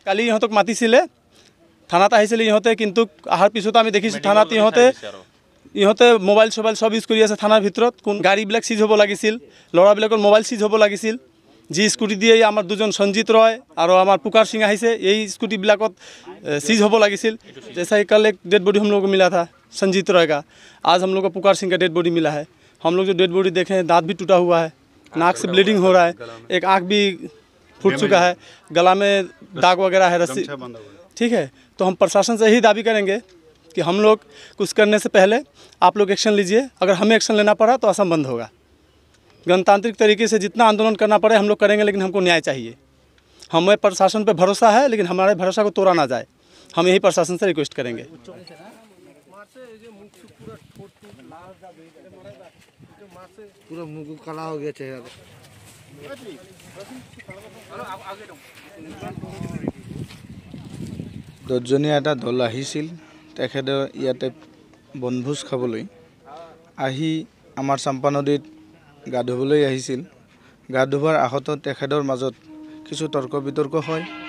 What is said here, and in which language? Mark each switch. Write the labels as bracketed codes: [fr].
[as] কালি ইহঁতক মাতিছিলে, থানাত আহিছিলে ইহঁতে, কিন্তু অহাৰ পিছত আমি দেখিছোঁ থানাত ইহঁতে মোবাইল চোবাইল চব ইউজ কৰি আছে থানাৰ ভিতৰত। কোন গাড়ীবিলাক চিজ হ'ব লাগিছিল, ল'ৰাবিলাকৰ মোবাইল চিজ হ'ব লাগিছিল। যি স্কুটি দিয়ে আমাৰ দুজন সঞ্জিত ৰয় আৰু আমাৰ পুকাৰ সিং আহিছে, এই স্কুটিবিলাকত [hi] सीज होने लगी। जैसा ही कल एक डेड बॉडी हम लोग को मिला था संजीत रॉय का, आज हम लोग को पुकार सिंह का डेड बॉडी मिला है। हम लोग जो डेड बॉडी देखे हैं, दांत भी टूटा हुआ है, नाक से ब्लीडिंग हो रहा है, एक आँख भी फूट चुका है, गला में दाग वगैरह है, रस्सी। ठीक है, तो हम प्रशासन से यही दावी करेंगे कि हम लोग कुछ करने से पहले आप लोग एक्शन लीजिए। अगर हमें एक्शन लेना पड़ा तो असम बंद होगा। गणतांत्रिक तरीके से जितना आंदोलन करना पड़े हम लोग करेंगे, लेकिन हमको न्याय चाहिए। हमें प्रशासन पे भरोसा है, लेकिन हमारे भरोसा को तोड़ा ना जाए। हम यही प्रशासन से रिक्वेस्ट करेंगे। पूरा मुंह काला हो गया चेहरा। [as] दसजनीয়া এটা দল আহিছিল, তেখেতে ইয়াতে বনভোজ খাবলৈ আহি আমাৰ চাম্পা নদীত গা ধুবলৈ আহিছিল। গা ধুৱাৰ আহত তেখেতৰ মাজত কিছু তৰ্ক বিতৰ্ক হয়।